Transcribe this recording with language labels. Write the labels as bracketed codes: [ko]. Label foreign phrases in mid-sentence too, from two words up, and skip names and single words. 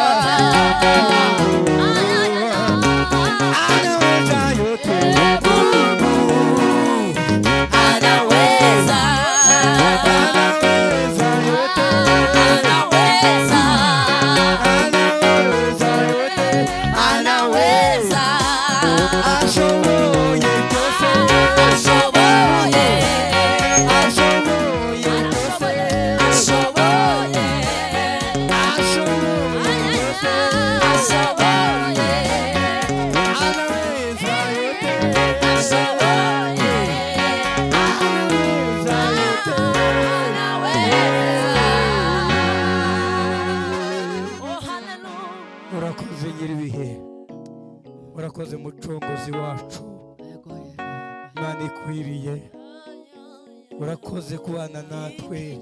[sw] anaweza yote, anaweza, anaweza yote, anaweza, anaweza yote, anaweza, [rw] ashoboye byose, ashoboye, ashoboye byose, ashoboye, ashoboye byose, ashoboye, [sw] anaweza yote, [rw] ashoboye, [sw] anaweza yote. Oh, hallelujah. [rw] Urakoze nyiribihe, urakoze mucunguzi wacu, Imana ikwiriye, urakoze kubana natwe.